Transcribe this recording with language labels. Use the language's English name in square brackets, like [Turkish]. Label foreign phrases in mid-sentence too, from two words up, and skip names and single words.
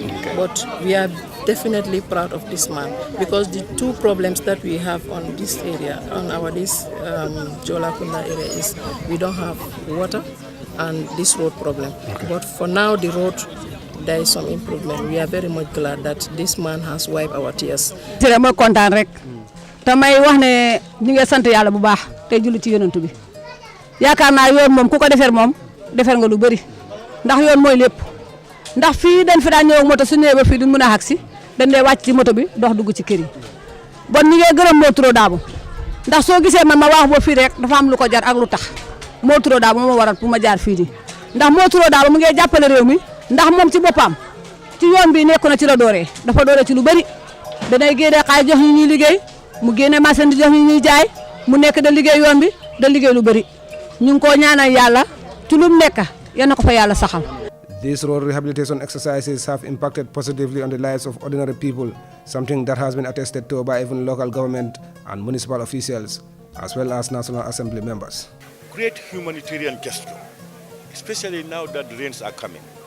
[English] But we are definitely proud of this man because the 2 problems that we have on this area, on this Jolakunda area, is we don't have water and this road problem. But for now, the road, there is some improvement. We are very much glad that this man has wiped our tears. [Wolof] ma kontaan rek te may wax ne ñu ngi sant yàlla bu baax te julli ci yonent bi yaakaar naa yoon moom ku ko defar moom defar nga lu bëri ndax yoon mooy lépp ndax fii dañ fi daan ñëw ak moto su ñëwee ba fii duñ mën a agsi dañ dee wàcc ci moto bi dox dugg ci kër yi bon ñu ngi gërëm moo turoo daabo ndax soo gisee man ma wax ba fii rek dafa am lu ko jar ak lu tax moo turoo daabo moo waral pour ma jaar fii nii ndax moo turoo daabo mu ngi jàppale réew mi ndax moom ci boppam ci yoon bi nekk na ci la dooree dafa dooree ci lu bëri danay génnee xaay jox ñu ñuy liggéey mu génne marchandise di jox ñu ñuy jaay mu nekk da liggéey yoon bi da liggéey lu bëri ñu ngi ko ñaanal yàlla ci lu mu nekk yal na ko fa yàlla saxal. [English] These road rehabilitation exercises have impacted positively on the lives of ordinary people, something that has been attested to by even local government and municipal officials, as well as National Assembly members. Great humanitarian gesture, especially now that the rains are coming.